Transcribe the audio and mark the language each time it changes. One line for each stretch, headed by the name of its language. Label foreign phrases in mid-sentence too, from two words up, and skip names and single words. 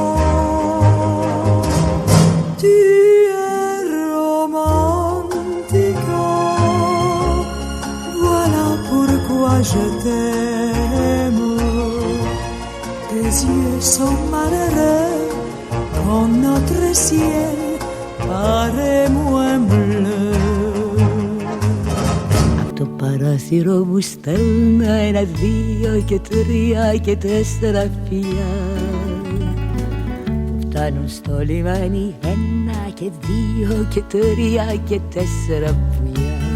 French: Tu es romantique, voilà pourquoi je t'aime. Tes yeux sont malheureux quand notre ciel paraît moins bleu.
Greek: Το παράθυρο μου στέλνω 1, 2 και 3 και 4 φιλιά που φτάνουν στο λιμάνι 1 και 2 και 3 και 4 πουλιά.